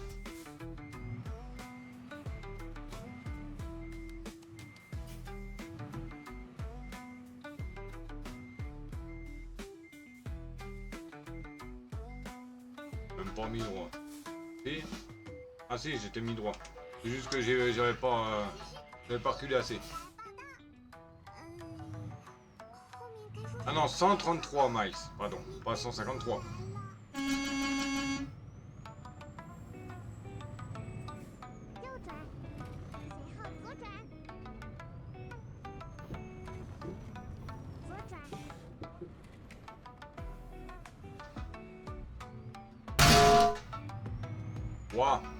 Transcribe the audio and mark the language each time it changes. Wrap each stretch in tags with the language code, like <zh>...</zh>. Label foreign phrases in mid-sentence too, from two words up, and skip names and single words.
<fr>Même pas mis droit. Si? Ah si, j'étais mis droit. C'est juste que j'avais pas reculé assez. Ah non, 133 miles, pardon, pas 153.</fr> <zh>右转，随后左转，左转，</zh> <fr>Ouah.</fr>